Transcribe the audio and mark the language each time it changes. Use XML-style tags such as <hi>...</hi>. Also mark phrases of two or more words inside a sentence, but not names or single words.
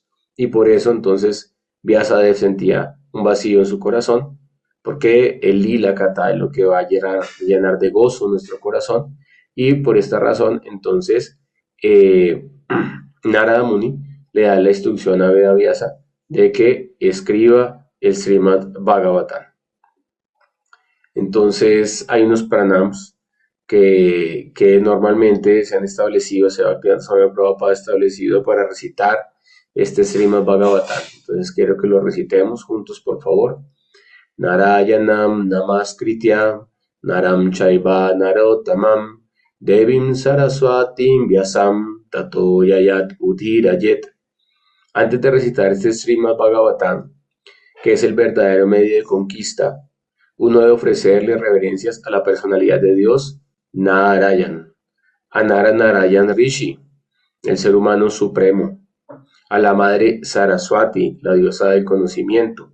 <es>Y por eso entonces Vyasadeva sentía un vacío en su corazón, porque el</es> <sa>lila kata</sa> <es>es lo que va a llenar de gozo nuestro corazón, y por esta razón entonces eh, Narada Muni le da la instrucción a Veda Vyasa de que escriba el Srimad Bhagavatam. Entonces hay unos pranams que normalmente se han establecido, se ha Prabhupada establecido para recitar este Srimad Bhagavatam. Entonces quiero que lo recitemos juntos, por favor.</es> <sa>Narayanam Namaskritya Naram Chaiva Narottamam Devim Saraswatim Vyasam Tato Yayat Udhirayet.</sa> <es>Antes de recitar este Srimad Bhagavatam, que es el verdadero medio de conquista, uno debe ofrecerle reverencias a la personalidad de Dios, Narayan, a Narayan Rishi, el ser humano supremo, a la madre Saraswati, la diosa del conocimiento.</es>